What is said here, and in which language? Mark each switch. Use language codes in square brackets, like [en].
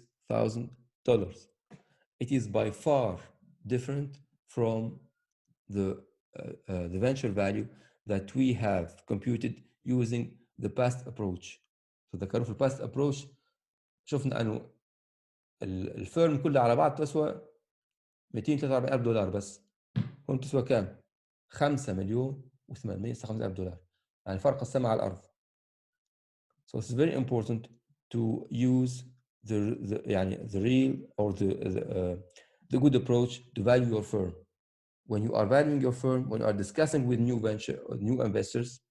[en] $856,000. It is by far different from the venture value that we have computed using the past approach. So the curve past approach [ar] شفنا انه الفيرم كلها على بعض تسوى $243,000 بس. هون تسوى كام؟ 5,856,000 يعني فرق السماء على الارض. [en] So it's very important to use the real or the good approach to value your firm. When you are valuing your firm, when you are discussing with new new investors.